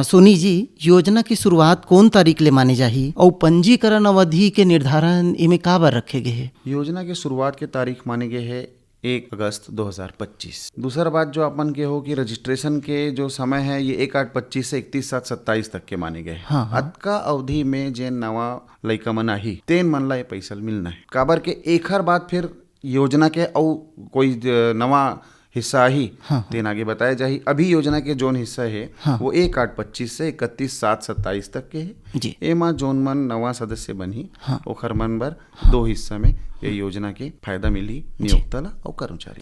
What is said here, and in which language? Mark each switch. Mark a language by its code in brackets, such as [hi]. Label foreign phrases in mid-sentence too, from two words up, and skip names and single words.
[hne] सोनी जी योजना की शुरुआत कौन तारीख ले माने जाही और पंजीकरण अवधि के निर्धारण इमे का बार रखे गए है? योजना के शुरुआत के तारीख माने गए है 1 अगस्त 2025। दूसरा बात जो अपन के हो कि रजिस्ट्रेशन के जो समय है ये 1/8/25 से 31/7/27 तक के माने गए। हाँ, हाँ। अतका अवधि में जे नवा लइका मन आही तेन मन ला ये पैसा मिलना है। काबर के एक हर बात फिर योजना के और कोई नवा हिस्सा आही तेन आगे बताया जाही। अभी योजना के जोन हिस्सा है वो 1/8/25 से 31/7/27 तक के है। जी एमा जोन मन नवा सदस्य बनी ओखर मन बर 2 हिस्सा में ये योजना के फायदा मिली नियोक्ता ला और कर्मचारी।